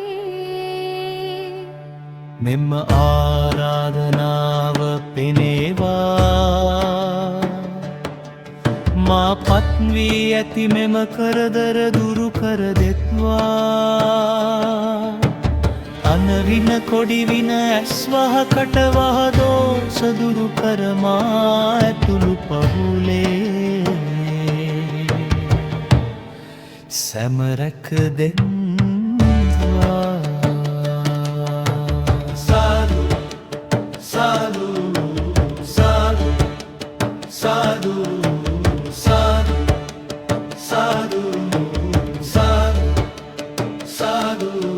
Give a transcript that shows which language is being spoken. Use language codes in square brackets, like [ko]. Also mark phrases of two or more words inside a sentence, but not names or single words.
[si] මෙම ආරාධනාව පෙනේවා මා පත්වී ඇති මෙම කරදර දුරු කර දෙත්වා අනවින කොඩිවින ඇස්වහ කටවහ දෝෂ දුරු කරමා ඇතුළු පහුලේ සැමරැක දෙන්වා සාදු සාදු සාදු සාදු සාදු සාදු සාදු සාදු